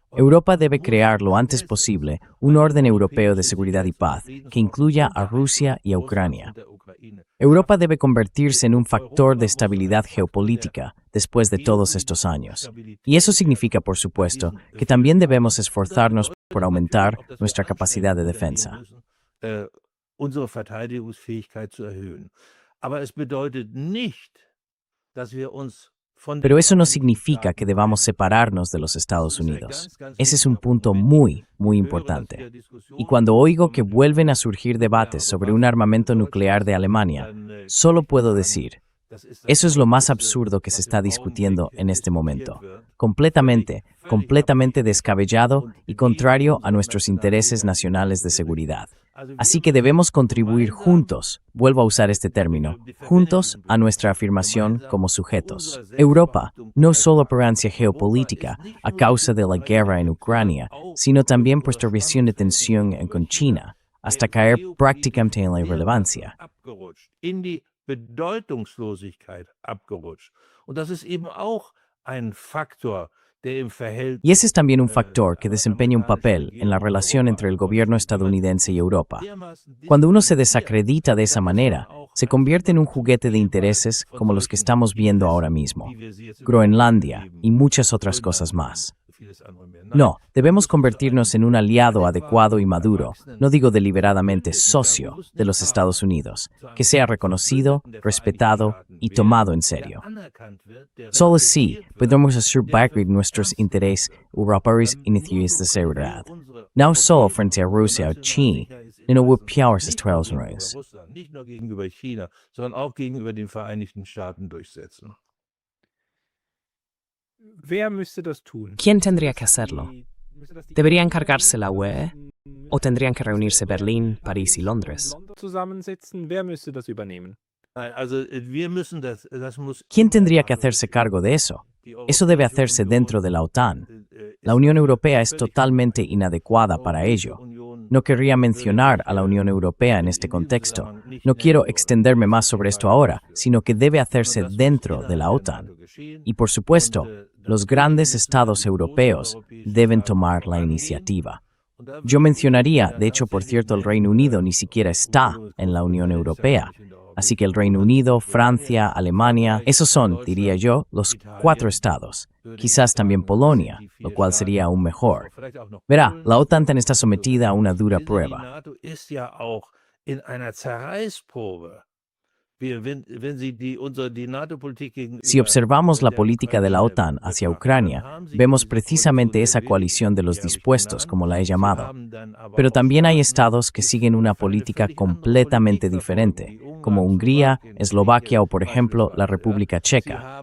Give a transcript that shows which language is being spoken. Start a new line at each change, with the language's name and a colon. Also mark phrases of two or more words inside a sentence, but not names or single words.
Spanish: Europa debe crear lo antes posible un orden europeo de seguridad y paz que incluya a Rusia y a Ucrania. Europa debe convertirse en un factor de estabilidad geopolítica después de todos estos años. Y eso significa, por supuesto, que también debemos esforzarnos por aumentar nuestra capacidad de defensa.
German: Unsere Verteidigungsfähigkeit zu erhöhen. Aber es bedeutet nicht, dass wir uns von
Spanish: Pero eso no significa que debamos separarnos de los Estados Unidos. Ese es un punto muy, muy importante. Y cuando oigo que vuelven a surgir debates sobre un armamento nuclear de Alemania, solo puedo decir, eso es lo más absurdo que se está discutiendo en este momento. Completamente descabellado y contrario a nuestros intereses nacionales de seguridad. Así que debemos contribuir juntos, vuelvo a usar este término, juntos a nuestra afirmación como sujetos. Europa, no solo por ansia geopolítica a causa de la guerra en Ucrania, sino también por nuestra visión de tensión con China, hasta caer prácticamente en la irrelevancia.
German: in die Bedeutungslosigkeit abgerutscht. Und das ist eben auch ein Faktor, der im Verhältnis
Spanish: Y ese es también un factor que desempeña un papel en la relación entre el gobierno estadounidense y Europa. Cuando uno se desacredita de esa manera, se convierte en un juguete de intereses como los que estamos viendo ahora mismo, Groenlandia y muchas otras cosas más. No, debemos convertirnos en un aliado adecuado y maduro, no digo deliberadamente socio, de los Estados Unidos, que sea reconocido, respetado y tomado en serio. Solo así podremos asegurar nuestros intereses europeos y iniciativas de seguridad. No solo frente a Rusia o China, sino a Estados Unidos.
German: nicht nur gegenüber China, sondern auch gegenüber den Vereinigten Staaten durchsetzen. Wer müsste das tun?
Spanish: ¿Quién tendría que hacerlo? ¿Debería encargarse la UE? ¿O tendrían que reunirse Berlín, París y Londres?
German: Zusammensetzen? Wer müsste das übernehmen? Also wir müssen das muss
Spanish: ¿Quién tendría que hacerse cargo de eso? Eso debe hacerse dentro de la OTAN. La Unión Europea es totalmente inadecuada para ello. No querría mencionar a la Unión Europea en este contexto. No quiero extenderme más sobre esto ahora, sino que debe hacerse dentro de la OTAN. Y por supuesto, los grandes estados europeos deben tomar la iniciativa. Yo mencionaría, de hecho, por cierto, el Reino Unido ni siquiera está en la Unión Europea. Así que el Reino Unido, Francia, Alemania, esos son, diría yo, los 4 estados. Quizás también Polonia, lo cual sería aún mejor. Verá, la OTAN está sometida a una dura prueba.
German: NATO ist ja auch in einer Zerreißprobe.
Spanish: Si observamos la política de la OTAN hacia Ucrania, vemos precisamente esa coalición de los dispuestos, como la he llamado. Pero también hay estados que siguen una política completamente diferente, como Hungría, Eslovaquia o, por ejemplo, la República Checa.